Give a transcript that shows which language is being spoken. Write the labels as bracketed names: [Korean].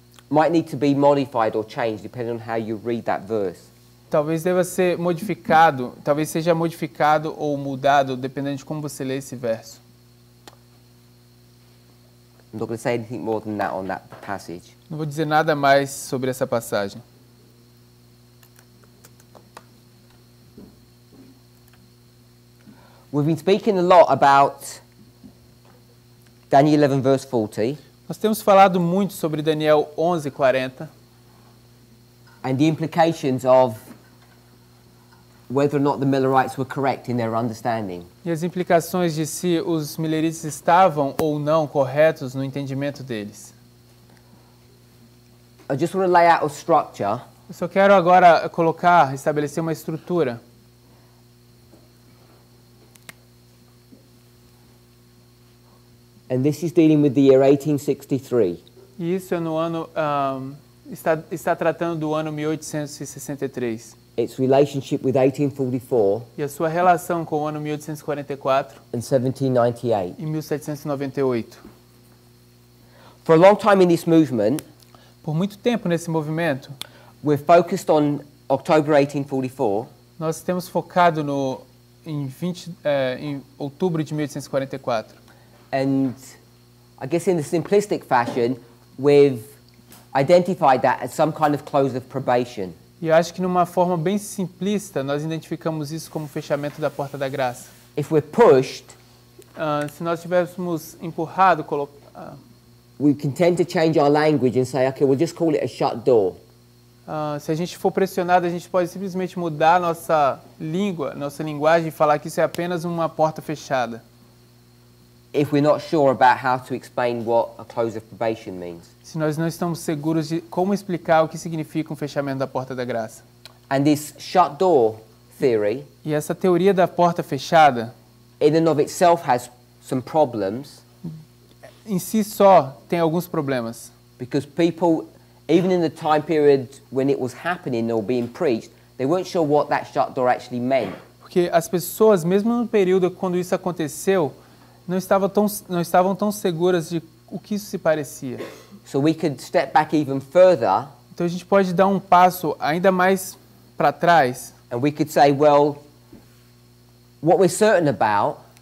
[English] might need to be modified or changed depending on how you read that verse. [Portuguese] talvez deva ser modificado, talvez seja modificado ou mudado dependendo de como você lê esse verso. [English] I'm not going to say anything more than that on that passage. [Portuguese] Não vou dizer nada mais sobre essa passagem. [English] We've been speaking a lot about Daniel 11 verse 40 [Portuguese] Nós temos falado muito sobre Daniel 11:40 [English] and the implications of whether or not the Millerites were correct in their understanding. [Portuguese] e as implicações de se os milerites estavam ou não corretos no entendimento deles. [English] I just want to lay out a structure [Portuguese] Eu só quero agora estabelecer uma estrutura. [English] and this is dealing with the year 1863. [Portuguese] E isso é no ano está tratando do ano 1863. [English] Its relationship with 1844 [Portuguese] E a sua relação com o ano 1844 [English] and 1798. [Portuguese] e 1798. [English] For a long time in this movement, [Portuguese] Por muito tempo nesse movimento, [English] we're focused on October 1844 [Portuguese] nós temos focado em outubro de 1844. [English] and I guess in the simplistic fashion, we've identified that as some kind of close of probation. [Portuguese] E eu acho que, numa forma bem simplista, nós identificamos isso como fechamento da porta da graça. [English] If we're pushed, [Portuguese] Se nós tivéssemos empurrado, [English] we can tend to change our language and say, okay, we'll just call it a shut door. [Portuguese] se a gente for pressionado, a gente pode simplesmente mudar nossa linguagem e falar que isso é apenas uma porta fechada. [English] If we're not sure about how to explain what a close of probation means. [Portuguese] Se nós não estamos seguros de como explicar o que significa um fechamento da porta da graça. [English] And this shut door theory, [Portuguese] E essa teoria da porta fechada, [English] in and of itself, has some problems [Portuguese] em si só, tem alguns problemas. [English] because people, even in the time period when it was happening or being preached, they weren't sure what that shut door actually meant. [Portuguese] Porque as pessoas, mesmo no período quando isso aconteceu, não estavam tão seguras de o que isso se parecia. [English] So we could step back even further [Portuguese] Então a gente pode dar um passo ainda mais para trás [English] and we could say, well, what we're certain about